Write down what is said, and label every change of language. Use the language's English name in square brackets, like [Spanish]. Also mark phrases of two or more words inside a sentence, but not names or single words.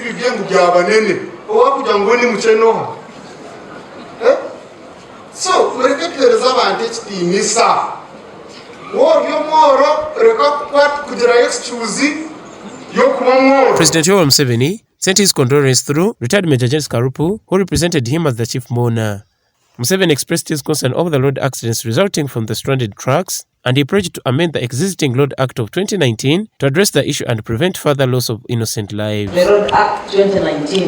[Nyankole] So, kuhereza abantu ekitiinisa w'oryo mworo reka kugira excuse y'okuba mworo. [English] President Yoweri Museveni sent his condolence through retired Major James Karupu, who represented him as the chief mourner. Museveni expressed his concern over the road accidents resulting from the stranded trucks, and he pledged to amend the existing Road Act of 2019 to address the issue and prevent further loss of innocent lives. The Road Act 2019.